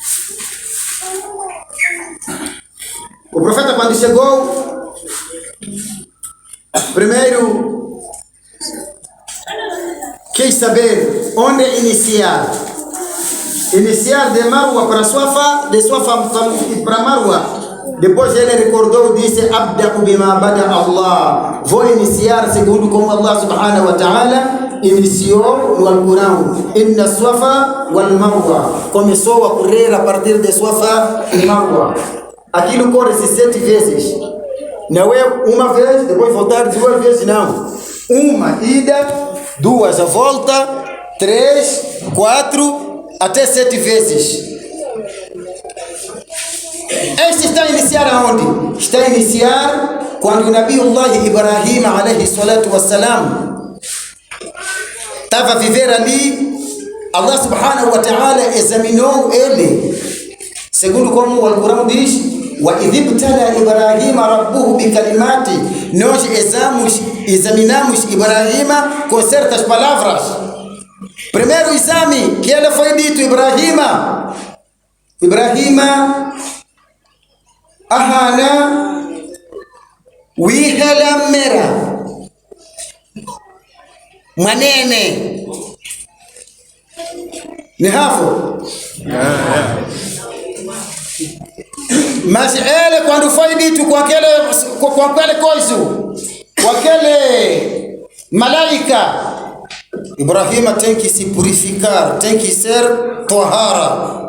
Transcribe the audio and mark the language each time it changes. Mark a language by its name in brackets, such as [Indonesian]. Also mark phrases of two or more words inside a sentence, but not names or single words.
[Portuguese] O profeta, quando chegou, primeiro quis saber onde iniciar. Iniciar de Marwa para Safa, de Safa para Marwa. Depois ele recordou e disse: [Arabic] أبدأ بما بدأ الله. [Portuguese] Vou iniciar segundo como Allah [Arabic] سبحانه وتعالى [Portuguese] iniciou no Alcorão. [Arabic] إن الصفا والمروة. [Portuguese] Começou a correr a partir de Safa e Marwa. Aquilo corre-se 7 vezes. Não é uma vez, depois voltar 2 vezes, não. Uma ida, 2 a volta, 3, 4, até 7 vezes. Este está a iniciar aonde? Está a iniciar quando o Nabiullah Ibrahim [Arabic] عليه الصلاة والسلام [Portuguese] estava a viver ali. Allah [Arabic] سبحانه وتعالى [Portuguese] examinou ele, segundo como o Alcorão diz: [Arabic] وَإِذِ ابْتَلَى إِبْرَاهِيمَ رَبُّهُ بِكَلِمَاتِ. [Portuguese] Nós examinamos Ibrahim com certas palavras. Primeiro exame que ele foi dito, [Makhuwa] Ibrahima ahana wihela mera manene ni hapo. [Portuguese] Mas ele quando foi dito com aquele coisa, com aquele malaika, Ibrahima tem que se purificar, tem que ser tahara.